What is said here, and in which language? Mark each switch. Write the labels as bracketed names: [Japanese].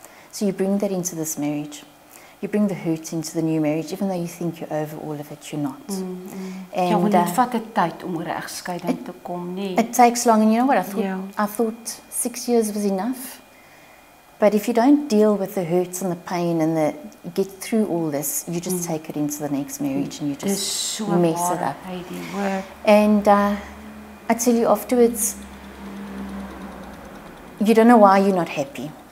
[English] So you bring that into this marriage. You bring the hurt into the new marriage, even though you think you're over all of it, you're not. [Afrikaans] And ja, want dit vat 'n tyd om oor 'n egskeiding te kom, nee. [English] It takes long, and you know what? I thought 6 years was enough. But if you don't deal with the hurts and the pain and get through all this, you just take it into the next marriage and you just mess it up. And I tell you, afterwards, you don't know why you're not happy.